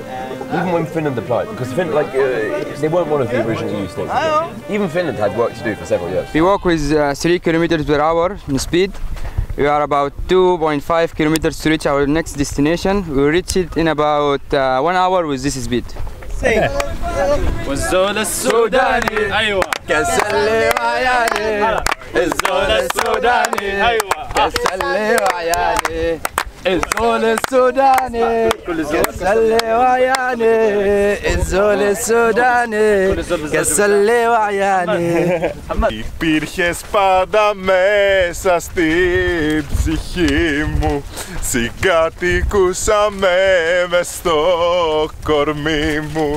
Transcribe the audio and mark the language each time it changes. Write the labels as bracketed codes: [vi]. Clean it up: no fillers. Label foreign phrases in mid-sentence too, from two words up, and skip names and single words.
[en] Even when Finland applied, because they weren't one of the original EU states. Even Finland had work to do for several years. We walk with 3 kilometers per hour in speed. We are about 2.5 kilometers to reach our next destination. We reach it in about 1 hour with this speed. [ar] والزول السوداني ايوه كسلي وعياني الزول السوداني ايوه كسلي وعياني الزول السوداني كسلي وعياني الزول السوداني كسلي وعياني. [el] Υπήρχες πάντα μέσα στην ψυχή μου, συγκατοικούσαμε μες στο κορμί μου.